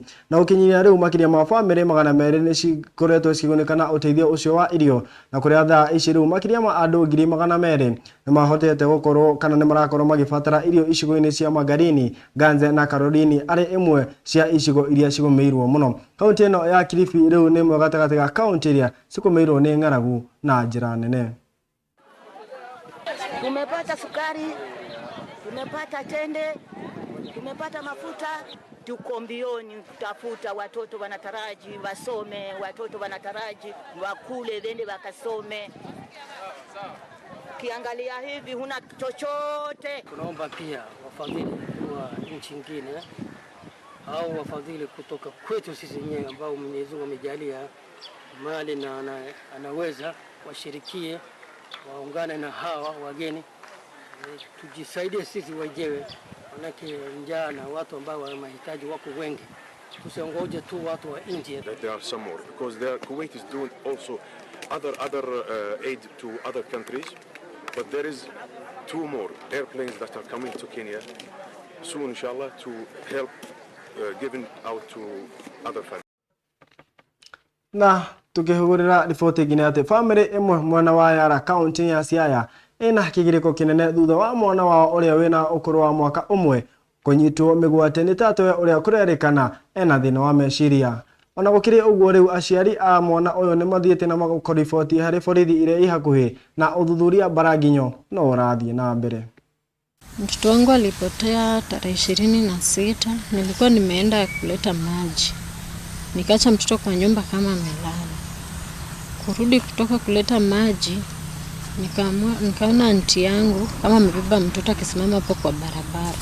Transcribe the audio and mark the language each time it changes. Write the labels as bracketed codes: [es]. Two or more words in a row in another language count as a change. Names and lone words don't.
[ki] Na ũkinyiria rĩu makĩria ma family 200 nĩ cikoretwo cikĩgunĩka ũteithio ũcio wa irio, na kũrĩa thaa ici rĩu makĩria ma andũ 200,000 nĩ mahotete gũkorwo kana nĩ marakorwo magĩbatara irio icigo-inĩ cia Magarini, Ganze na Karolini arĩ imwe cia icigo iria cigũmĩirwo mũno. Kaunti ĩno ya Kilifi rĩu nĩ ĩmwe gatagatĩ ga kaunti iria cigũmĩirwo nĩ ng'aragu na njĩra nene. [sw] Tumepata sukari, tumepata tende, tumepata mafuta, tuko mbioni kutafuta. Watoto wanataraji wasome, watoto wanataraji wakule wende wakasome. Kiangalia hivi huna chochote. Tunaomba pia wafadhili wa nchi nyingine au wafadhili kutoka kwetu sisi wenyewe ambao Mwenyezi Mungu amejalia mali na anaweza washirikie, waungane na hawa wageni, tujisaidie sisi wenyewe, manake njaa na watu ambao wana mahitaji wako wengi. Tusiongoje tu watu wa India. [en] There are some more because Kuwait is doing also other aid to other countries, but there is 2 more airplanes that are coming to Kenya soon, inshallah, to help giving out to other families. [ki] Na tukihugurira riboti ngine ati family imwe mwana wa Yara county ya Siaya ina kigiriko kinene thutha wa mwana wao uria wina ukuru wa mwaka umwe kunyitwo migwate ni tatowe uria kurerikana ena thina wa meciria. Ona gukiri uguo riu aciari a mwana uyu ni mathiete na makoriboti hari borithi iria ihakuhi na uthuthuria Baraginyo no urathie na mbere. [sw] Mtoto wangu alipotea tarehe 26. Nilikuwa nimeenda kuleta maji, nikaacha mtoto kwa nyumba kama amelala. Kurudi kutoka kuleta maji, nikaona aunti yangu kama amebeba mtoto akisimama hapo kwa barabara.